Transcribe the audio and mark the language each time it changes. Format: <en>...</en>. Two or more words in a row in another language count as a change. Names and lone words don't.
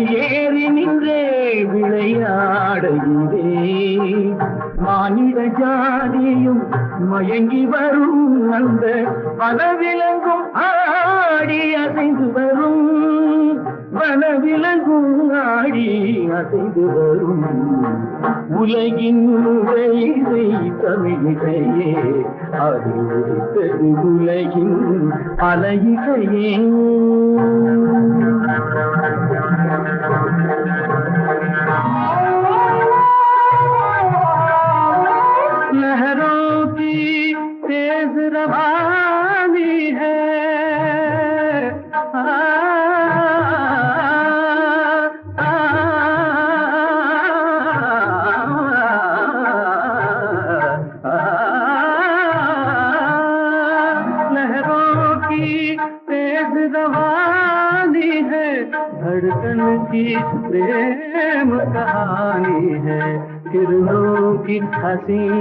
<ta>ஏறி நின்றே விளையாடுகிறே மானிட ஜாதியும் மயங்கி வரும் அந்த பலவிலங்கும் ஆடி அசைந்து வரும் வனவிலங்கும் ஆடி அசைந்து வரும் உலகின் இசை தமிழிசையே அது ஒலித்தது உலகின் பல இசையே</ta> <hi>लहरों की तेज रवानी है लहरों की तेज रवानी है धड़कन की प्रेम कहानी है किरणों की हंसी</hi>